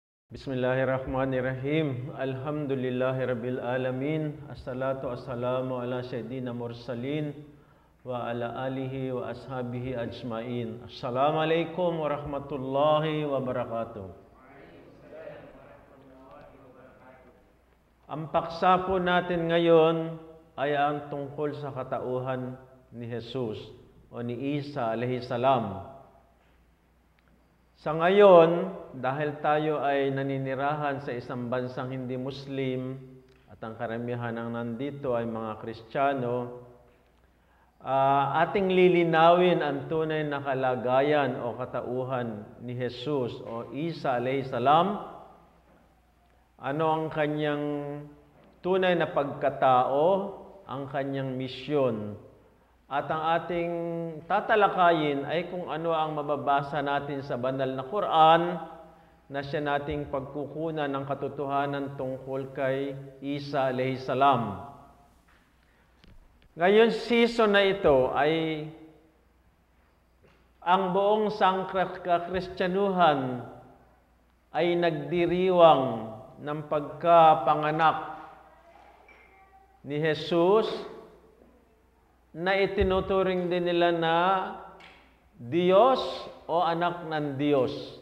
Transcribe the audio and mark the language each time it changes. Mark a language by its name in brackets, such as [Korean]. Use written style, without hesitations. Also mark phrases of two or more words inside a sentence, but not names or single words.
[Arabic] بسم الله الرحمن الرحيم. الحمد لله رب العالمين. الصلاة والسلام على سيدنا المرسلين وعلى آله وأصحابه أجمعين. السلام عليكم ورحمة الله وبركاته. [Filipino] Ang paksa po natin ngayon ay ang tungkol sa katauhan ni Jesus o ni Isa [Arabic] عليه السلام. [Filipino] Sa ngayon, dahil tayo ay naninirahan sa isang bansang hindi Muslim at ang karamihan ng nandito ay mga Kristiyano, ating lilinawin ang tunay na kalagayan o katauhan ni Jesus o Isa [Arabic] عليه السلام. [Filipino] Ano ang kanyang tunay na pagkatao, ang kanyang misyon. At ang ating tatalakayin ay kung ano ang mababasa natin sa banal na Quran na siya nating pagkukunan ng katotohanan tungkol kay Isa [Arabic] عليه السلام. [Filipino] Ngayon season na ito ay ang buong sangkristyanuhan ay nagdiriwang ng pagkapanganak ni Jesus na itinuturing din nila na Diyos o anak ng Diyos.